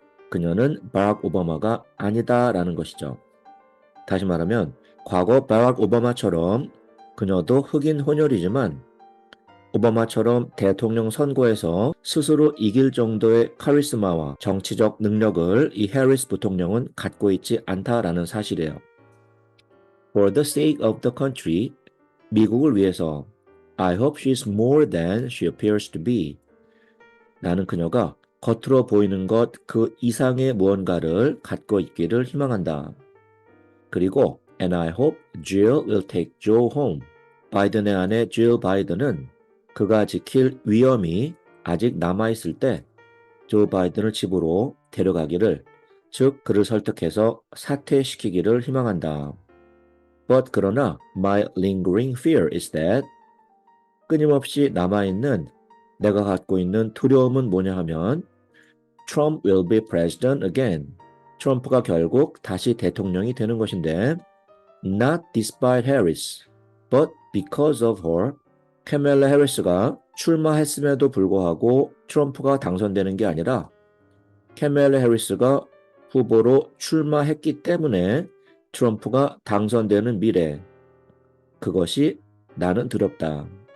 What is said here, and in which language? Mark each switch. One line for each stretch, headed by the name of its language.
Korean: 그녀는 바락 오바마가 아니다라는 것이죠. 다시 말하면 과거 바락 오바마처럼 그녀도 흑인 혼혈이지만 오바마처럼 대통령 선거에서 스스로 이길 정도의 카리스마와 정치적 능력을 이 해리스 부통령은 갖고 있지 않다라는 사실이에요.
English: For the sake of the country,
Korean: 미국을 위해서
English: I hope she's more than she appears to be.
Korean: 나는 그녀가 겉으로 보이는 것 그 이상의 무언가를 갖고 있기를 희망한다. 그리고
English: And I hope Jill will take Joe home.
Korean: 바이든의 아내 질 바이든은 그가 지킬 위험이 아직 남아있을 때 조 바이든을 집으로 데려가기를, 즉 그를 설득해서 사퇴시키기를 희망한다.
English: But
Korean: 그러나
English: my lingering fear is that
Korean: 끊임없이 남아있는 내가 갖고 있는 두려움은 뭐냐 하면
English: Trump will be president again.
Korean: 트럼프가 결국 다시 대통령이 되는 것인데
English: not despite Harris, but because of her.
Korean: 카멜라 해리스가 출마했음에도 불구하고 트럼프가 당선되는 게 아니라 카멜라 해리스가 후보로 출마했기 때문에 트럼프가 당선되는 미래, 그것이 나는 두렵다.